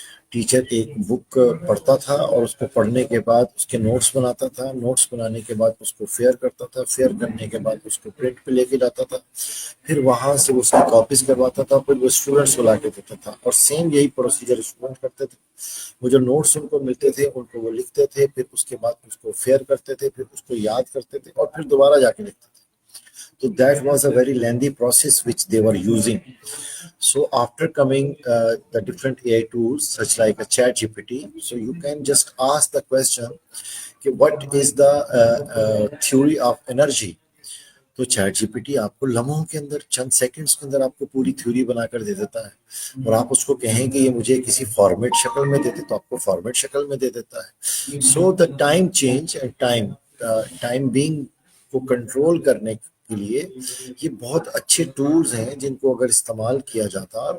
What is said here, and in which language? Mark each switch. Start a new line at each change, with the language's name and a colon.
Urdu: Teacher ایک بک پڑھتا تھا اور اس کو پڑھنے کے بعد اس کے نوٹس بناتا تھا، نوٹس بنانے کے بعد اس کو فیئر کرتا تھا، فیئر کرنے کے بعد اس کو پرنٹ پہ لے کے جاتا تھا، پھر وہاں سے اس کی کاپیز کرواتا تھا، پھر وہ اسٹوڈنٹس کو لا کے دیتا تھا. اور سیم یہی پروسیجر اسٹوڈنٹ کرتے تھے. وہ جو نوٹس ان کو ملتے تھے ان کو وہ لکھتے تھے، پھر اس کے بعد اس کو فیئر کرتے تھے، پھر اس کو یاد کرتے تھے، اور پھر دوبارہ جا کے لکھتے تھے.
English: So that was a very lengthy process which they were using. So after coming the different AI tools such like a chat GPT, so you can just ask the question what is the theory of energy.
Urdu: تو chat جی P T آپ کو لمحوں کے اندر، چند seconds کے اندر آپ کو پوری تھیوری بنا کر دے دیتا ہے. اور آپ اس کو کہیں کہ یہ مجھے کسی فارمیٹ شکل میں دے دے تو آپ کو فارمیٹ شکل میں دے دیتا ہے. سو the time change and time being کو کنٹرول کرنے کے لیے یہ بہت اچھے ٹولز ہیں جن کو اگر استعمال کیا جاتا.